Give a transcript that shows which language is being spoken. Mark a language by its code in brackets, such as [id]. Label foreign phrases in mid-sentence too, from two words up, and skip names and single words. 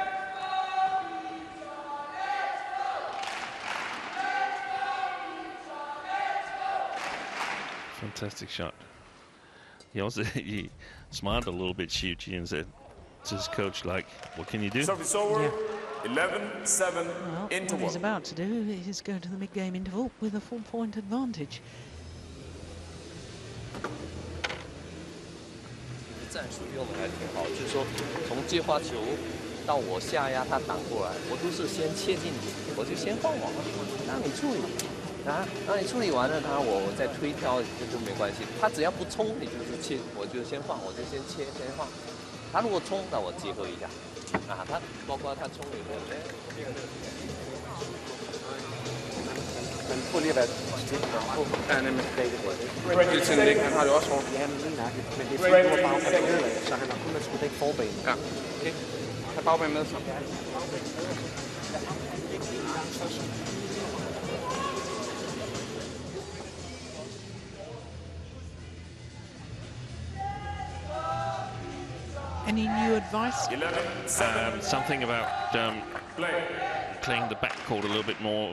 [en] Fantastic shot. He smiled a little bit, Shi Yuqi, and said to his coach, like, what can you do? Service over. Yeah. 11-7 Well, into what he's 1. about to do is go to the mid-game interval with a 4-point advantage. [zh] 战术用的还挺好，就是说从接发球到我下压他挡过来，我都是先切进你，我就先放网，让你注意。那你处理完了它，我再推挑就没关系。它只要不冲，你就是切，我就先放，我就先切先放。它如果冲，那我结合一下。啊，它包括它冲以后， [da] Men prøv lige at være stik på. Ja, nemlig. Begge dele. Hele tiden ligge. Han har det også hårdt. Ja, men lige nøjagtigt. Men det er fordi, du har bagbanen nedad, så han har kun at skulle dække forbanen. Ja. Okay. Tag bagbanen med så. [en] Any new advice? 11-7. Something about playing the backcourt a little bit more.